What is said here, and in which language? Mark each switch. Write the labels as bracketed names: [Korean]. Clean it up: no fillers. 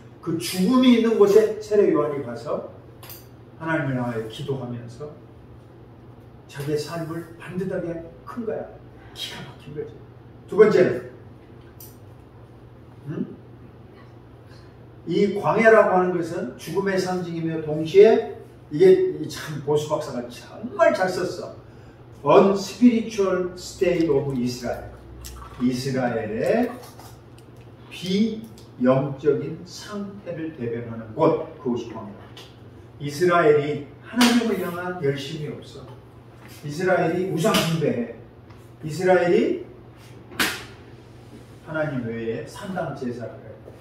[Korean] 그 죽음이 있는 곳에 세례 요한이 가서 하나님을 향하여 기도하면서 자기의 삶을 반듯하게 큰 거야. 기가 막힌 거지. 두 번째는 이 광야라고 하는 것은 죽음의 상징이며 동시에 이게 참 보수 박사가 정말 잘 썼어. [English] Unspiritual state of Israel. [Korean] 이스라엘의 비영적인 상태를 대변하는 곳, 그것이 광야. 이스라엘이 하나님을 향한 열심이 없어. 이스라엘이 우상 숭배해. 이스라엘이 하나님 외에 산당 제사를 해.